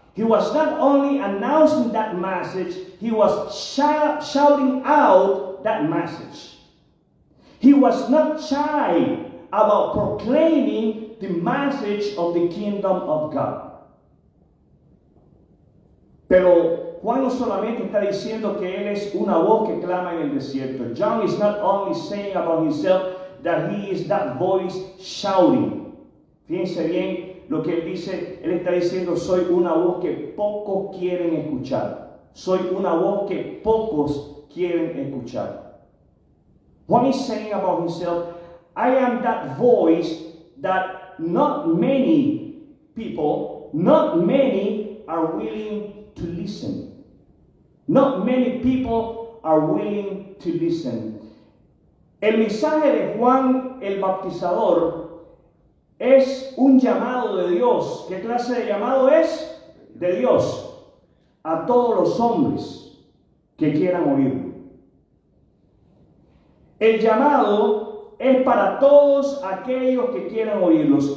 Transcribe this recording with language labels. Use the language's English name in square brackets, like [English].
[English] He was not only announcing that message, he was shouting out that message. He was not shy about proclaiming the message of the kingdom of God. [Spanish] Pero Juan no solamente está diciendo que él es una voz que clama en el desierto. [English] John is not only saying about himself that he is that voice shouting. [Spanish] Fíjense bien lo que él dice. Él está diciendo, soy una voz que pocos quieren escuchar. Soy una voz que pocos quieren escuchar. [English] Juan is saying about himself, I am that voice that not many people, not many are willing to listen. Not many people are willing to listen. [Spanish] El mensaje de Juan el Bautizador es un llamado de Dios. ¿Qué clase de llamado es? De Dios. A todos los hombres que quieran oírlo. El llamado es para todos aquellos que quieran oírlos.